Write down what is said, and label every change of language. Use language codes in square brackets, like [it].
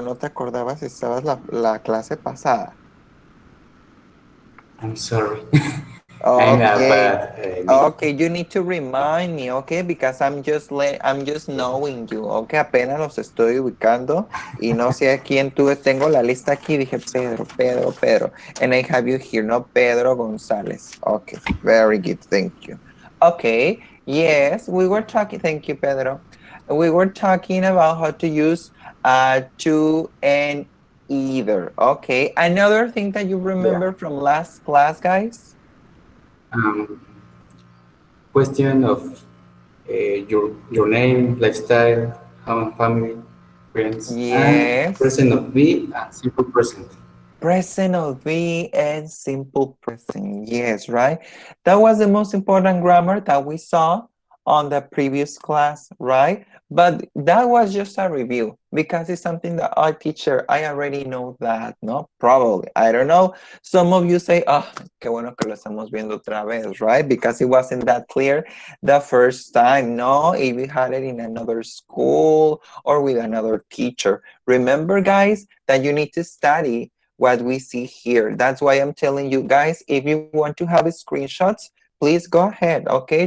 [es] ¿No te acordabas si estabas la clase pasada? [en] I'm sorry. I'm a Okay. bad me. Okay, you need to remind me, okay? Because I'm just knowing you, okay? [es] Apenas los estoy ubicando y no sé a quién tuve. Tengo la lista aquí, dije Pedro. [en] And I have you here, no Pedro González. Okay, very good, thank you. Okay, yes, we were talking, thank you, Pedro. We were talking about how to use to and either, okay? Another thing that you Yeah. remember from last class, guys? Um, Question of your name, lifestyle, how family, friends, and Yes. present of be and simple present. Present of be and simple present. Yes, right? That was the most important grammar that we saw on the previous class, right? But that was just a review because it's something that our teacher, I already know that, no? Probably. I don't know. Some of you say, oh, qué bueno que lo estamos viendo otra vez, right? Because it wasn't that clear the first time. No, if you had it in another school or with another teacher. Remember, guys, that you need to study what we see here. That's why I'm telling you guys, if you want to have screenshots, please go ahead, okay?